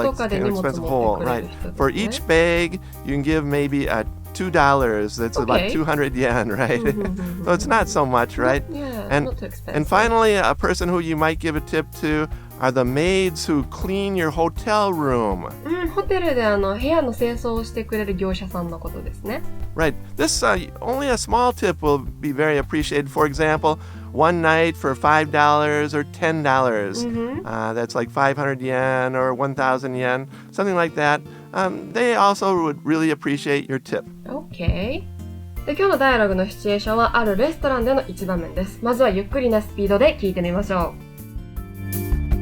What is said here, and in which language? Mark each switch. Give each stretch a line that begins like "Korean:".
English: It's an expensive hole, right? For each bag, you can give maybe $2. That's about 200 yen, right? So it's not so much, right? Not too expensive. And finally, a person who you might give a tip to are the maids who clean your hotel room.
Japanese: ホテルで部屋の清掃をしてくれる業者さんのことですね。
English: Right. This only a small tip will be very appreciated. For example, one night for $5 or $10. That's like 500 yen or 1,000 yen, something like that. They also would really appreciate your tip. Okay.
Japanese: で、今日のダイアログのシチュエーションはあるレストランでの一場面です。まずはゆっくりなスピードで聞いてみましょう。